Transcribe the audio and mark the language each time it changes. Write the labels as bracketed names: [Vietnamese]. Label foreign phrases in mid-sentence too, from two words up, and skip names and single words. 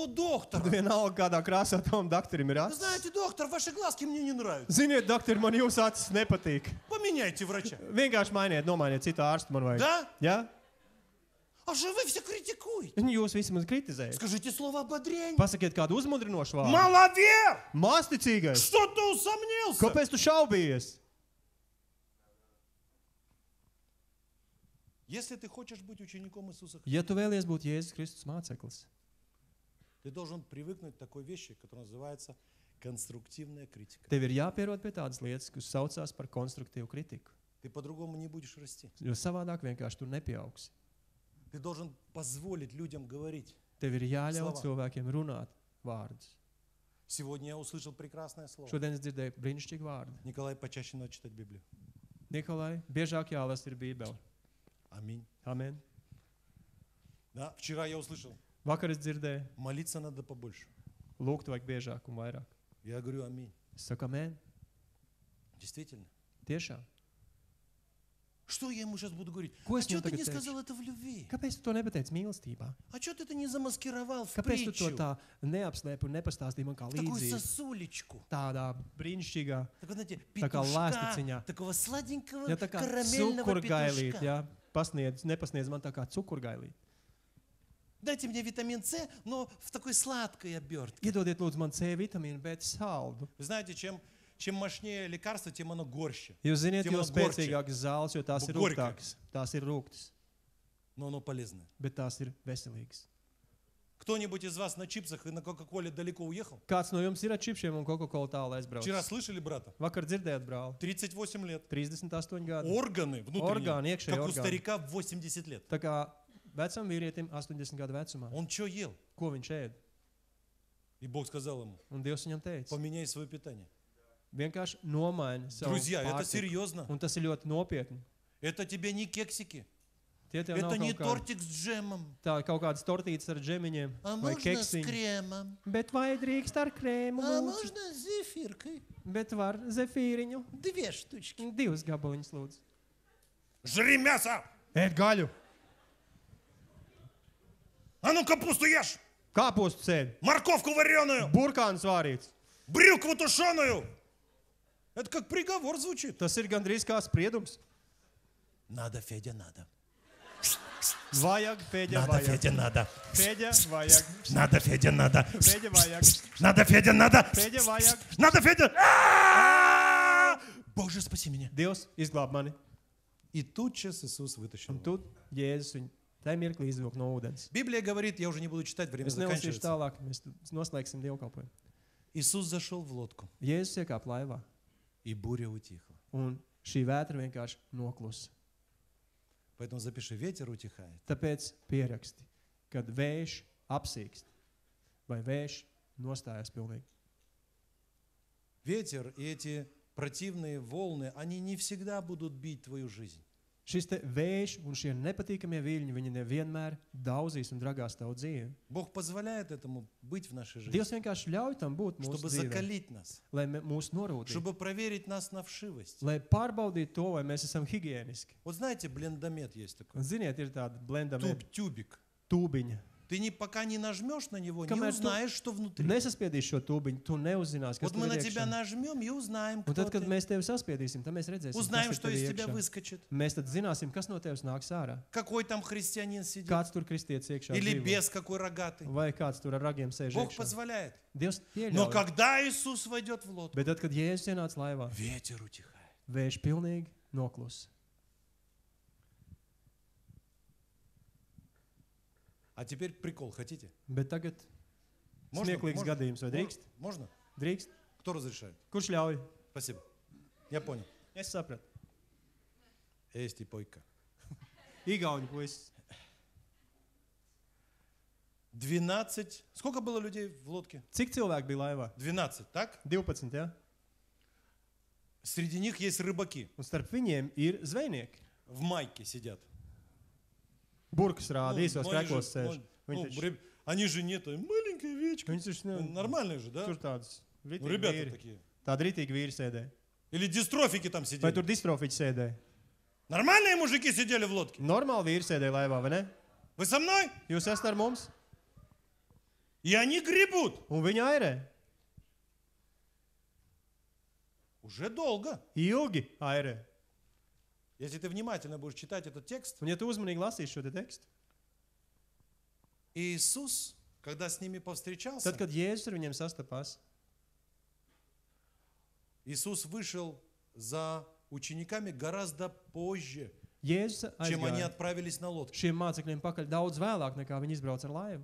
[Latvian] tad [Russian] доктора. [Latvian] vienalga kādā krāsā tam doktorim ir [Russian] Вы [Latvian] acis. [Russian] знаете, доктор, ваши глазки мне не нравятся. [Latvian] Ziniet, doktori, man jūsu acis nepatīk. [Russian] Поменяйте врача. [Latvian] Vienkārši mainiet citu ārstu man vajag. [Russian] Да? [Latvian] Ja? [Russian] А же вы все критикуете. [Latvian] Jūs visi man kritizējat. [Russian] Скажите слово ободрения. [Latvian] Pasakiet kādu uzmundrinošu vārdu. [Russian] Маловер! [Latvian] Masticīgais! [Russian] Что ты усомнился? [Latvian] Kāpēc tu šaubījies? [Russian] Если ты хочешь быть учеником Иисуса Христа, [Latvian] Ja tu vēlies būt Jēzus Kristus māceklis, [Russian] ты должен привыкнуть к такой вещи, которая называется конструктивная критика. [Latvian] tev ir jāpierod pie tādas lietas, kas saucās par konstruktīvu kritiku. [Russian] Ты по-другому не будешь расти. [Latvian] Jo savādāk vienkārši tu nepieaugsi. [Russian] Ты должен позволить людям говорить. [Latvian] Tev ir jāļauj Slava. cilvēkiem runāt vārdus. [Russian] Сегодня я услышал прекрасное слово. [Latvian] Šodien es dzirdēju brīnišķīgu vārdu. [Russian] Николай, почаще надо читать Библию. [Latvian] Nikolai, biežāk jālasa ir Bībele. [Russian] Аминь. [Latvian] Amen. [Russian] Да, вчера я услышал, [Latvian] Vakar es dzirdēju, [Russian] молиться надо побольше. [Latvian] lūgt vajag biežāk un vairāk. [Russian] Я говорю, аминь. [Latvian] Es saku, amen. [Russian] Действительно. [Latvian] Tiešām. [Russian] Что я ему сейчас буду говорить? [Latvian] Ko [Russian] А [Latvian] es [Russian] что [Latvian] viņam [Russian] ты не [Latvian] tagad [Russian] сказал это в любви? [Latvian] Kāpēc tu to nepateici mīlestībā? [Russian] А что ты это не замаскировал в [Latvian] Kāpēc tu to [Russian] притчу? [Latvian] tā neapslēpi un nepastāstīji man kā [Russian] Такую [Latvian] līdzību? [Russian] сосулечку. [Latvian] Tādā brīnišķīgā, [Russian] Так, знаете, [Latvian] Tā kā [Russian] петушка, [Latvian] lāsticiņā. [Russian] такого сладенького [Latvian] ja tā kā [Russian] карамельного [Latvian] cukurgailīt, [Russian] петушка. [Latvian] ja, nepasniedz man tā kā cukurgailīt. [Russian] Дайте мне витамин С, но в такой сладкой обертке. [Latvian] Iedodiet lūdzu man C vitamīnu, bet saldu. [Russian] Вы знаете, чем мощнее лекарство, тем оно горще. [Latvian] Jūs ziniet, Tiem jo man gorči. spēcīgākas zāles, jo tās ir Gorka. rūgtākas. Tās ir rūgtas, [Russian] Но оно полезное. [Latvian] bet tās ir veselīgas. [Russian] Кто-нибудь из вас на чипсах и на Кока-Коле далеко уехал? [Latvian] Kāds no jums ir ar čipšiem un Coca-Cola tālu [Russian] Вчера [Latvian] aizbraucis? [Russian] слышали, брата? [Latvian] Vakar dzirdējāt, brāl, [Russian] 38 лет. [Latvian] 38 gadi. [Russian] Органы внутренние, [Latvian] Orgāni, iekšēji [Russian] как у [Latvian] orgāni. [Russian] старика в 80 лет. [Latvian] Tā kā vecam vīrietim 80 gadu vecumā. [Russian] Он что ел? [Latvian] Ko viņš ēd? [Russian] И Бог сказал ему, [Latvian] Un Dievs viņam teica, [Russian] поменяй свое питание. [Latvian] vienkārši nomaini savu [Russian] Друзья, это [Latvian] pārtiku. [Russian] серьезно. [Latvian] Un tas ir ļoti nopietni. [Russian] Это тебе не кексики. [Latvian] Tie tev [Russian] Это [Latvian] nav [Russian] не [Latvian] kaut, [Russian] тортик с джемом. [Latvian] kaut kādas tortītes ar džemiņiem [Russian] А [Latvian] vai [Russian] можно с [Latvian] keksiņu. [Russian] кремом. [Latvian] Bet vai drīkst ar krēmu? [Russian] А [Latvian] lūdzu? [Russian] можно с зефиркой. [Latvian] Bet var zefīriņu. [Russian] 2 штучки. [Latvian] 2 gabaliņus, lūdzu. [Russian] Жри мясо! [Latvian] Ēd gaļu. [Russian] А ну капусту ешь! [Latvian] Kāpostu sēdi. [Russian] Морковку вареную! [Latvian] Burkāns vārīts. [Russian] Брюкву тушеную! Это как приговор звучит. [Latvian] Tas ir gandrīz kā spriedums. [Russian] Надо, Федя, надо. [Latvian] Vajag, Fēģa, [Russian] Надо, [Latvian] vajag. [Russian] Федя, надо. [Latvian] Fēģa, vajag. [Russian] Надо, Федя, надо. [Latvian] Fēģa, vajag. [Russian] Надо, Федя, надо. [Latvian] Fēģa, vajag. [Russian] Надо, Федя. А-а-а! Боже, спаси меня. [Latvian] Dievs izglāb mani. [Russian] И тутчас Иисус вытащил. [Latvian] Un tu, Jēzus, viņu tajā mirklī izvilk no ūdens. [Russian] Библия говорит, я уже не буду читать, время [Latvian] Es nelasīšu [Russian] заканчивается. [Latvian] tālāk, mēs noslēgsim dievkalpojumu. [Russian] Иисус зашел в лодку, [Latvian] Jēzus iekāp laivā, [Russian] и буря утихла. [Latvian] un šī vētra vienkārši noklusa. [Russian] Поэтому запиши, ветер утихает. [Latvian] Tāpēc pieraksti, kad vējš apsīkst vai vējš nostājas pilnīgi. [Russian] Ветер и эти противные волны, они не всегда будут бить твою жизнь. [Latvian] Šis te vējš un šie nepatīkamie viļņi, viņi nevienmēr daudzīs un dragās tavu dzīvi. [Russian] Бог позволяет этому быть в нашей жизни, [Latvian] Dievs vienkārši ļauj tam būt mūsu [Russian] чтобы [Latvian] dzīvē, [Russian] закалить нас, [Latvian] lai mūs norūtītu, [Russian] чтобы проверить нас на вшивость. [Latvian] lai pārbaudītu to, vai mēs esam higiēniski. [Russian] Вот знаете, блендомет есть такой. [Latvian] Un ziniet, ir tāda blendama [Russian] Тюбик. [Latvian] tūbiņa. [Russian] Ты пока не нажмешь на него, не Камер, узнаешь, что внутри. [Latvian] Nesaspiedīsi šo tūbiņu, tu neuzzināsi, kas [Russian] Вот [Latvian] tur [Russian] мы [Latvian] ir [Russian] на тебя [Latvian] iekšā. [Russian] нажмем и узнаем, [Latvian] Un [Russian] кто [Latvian] tad, kad [Russian] ты. [Latvian] mēs tevi saspiedīsim, tad mēs redzēsim, [Russian] Узнаем, [Latvian] kas [Russian] что [Latvian] ir [Russian] из [Latvian] tev [Russian] тебя [Latvian] iekšā. [Russian] выскочит. [Latvian] Mēs tad zināsim, kas no tevis nāks ārā. [Russian] Какой там христианин сидит. [Latvian] Kāds tur kristietis iekšā [Russian] Или [Latvian] dzīvo. [Russian] бес какой рогатый. [Latvian] Vai kāds tur ar ragiem sēž [Russian] Бог [Latvian] iekšā. [Russian] позволяет. [Latvian] Dievs [Russian] Но [Latvian] pieļauj. [Russian] когда Иисус войдет в лодку, [Latvian] Bet tad, kad Jēzus ienāca laivā, [Russian] ветер утихает. [Latvian] vējš pilnīgi noklusa. [Russian] А теперь прикол, хотите? [Latvian] Bet tagad smieklīgs gadījums, vai drīkst? [Russian] Можно? [Latvian] Drīkst? [Russian] Кто разрешает? [Latvian] Kurš ļauj? [Russian] Спасибо. Я понял. [Latvian] Es sapratu. [Estonian] Eesti poika. [Latvian] Igauņu puisis. 12. [Russian] Сколько было людей в лодке? [Latvian] Cik cilvēki bija laivā? [Russian] 12, так? [Latvian] 12, jā? [Russian] Среди них есть рыбаки. [Latvian] Un starp viņiem ir zvejnieki. [Russian] В майке сидят. [Latvian] Burkas rāda, īsos [Russian] Ну, они же- [Latvian] kreklos sēž. [Russian] ну, [Latvian] Viņi taču- [Russian] реб- они же нет, маленькая овечка. [Latvian] Viņi taču [Russian] Ну, [Latvian] ne- [Russian] Нормальные же, да? [Latvian] tur tādas [Russian] Ну, [Latvian] ritīgi [Russian] ребята [Latvian] vīri. [Russian] такие. [Latvian] Tādi ritīgi vīri sēdēja. [Russian] Или дистрофики там [Latvian] Vai [Russian] сидели. [Latvian] tur distrofiķi sēdēja? [Russian] Нормальные мужики сидели в лодке. [Latvian] Normāli vīri sēdēja laivā, vai ne? [Russian] Вы со мной? [Latvian] Jūs esat ar mums? [Russian] И они гребут. [Latvian] Un viņi airē. [Russian] Уже долго. [Latvian] Ilgi airē. [Russian] Если ты внимательно будешь читать этот текст, [Latvian] Un ja tu uzmanīgi lasīsi šo te tekstu, [Russian] и Иисус, когда с ними повстречался, [Latvian] tad, kad Jēzus ar viņiem sastapās, [Russian] Иисус вышел за учениками гораздо позже, [Latvian] Jēzus [Russian] чем они [Latvian] aizgāja [Russian] отправились на лодке. [Latvian] šiem mācekļiem pakaļ daudz vēlāk, nekā viņi izbrauca ar laivu.